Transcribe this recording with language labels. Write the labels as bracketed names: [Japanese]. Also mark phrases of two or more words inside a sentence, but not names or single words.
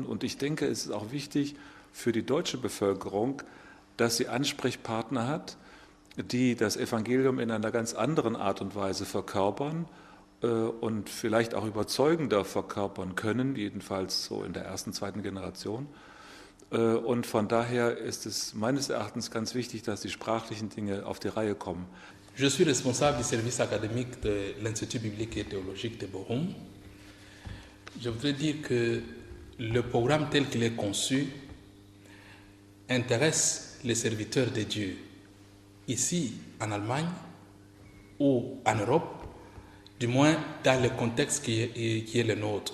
[German] Und ich denke, es ist auch wichtig für die deutsche Bevölkerung, dass sie Ansprechpartner hat, die das Evangelium in einer ganz anderen Art und Weise verkörpern und vielleicht auch überzeugender verkörpern können, jedenfalls so in der ersten, zweiten Generation. Und von daher ist es meines Erachtens ganz wichtig, dass die sprachlichen Dinge auf die Reihe kommen. [French] Je suis responsable du service académique de l'Institut biblique et théologique de Bochum. Je voudrais dire que le programme tel qu'il est conçu intéresse les serviteurs de Dieu ici en Allemagne ou en Europe, du moins dans le contexte qui est le nôtre.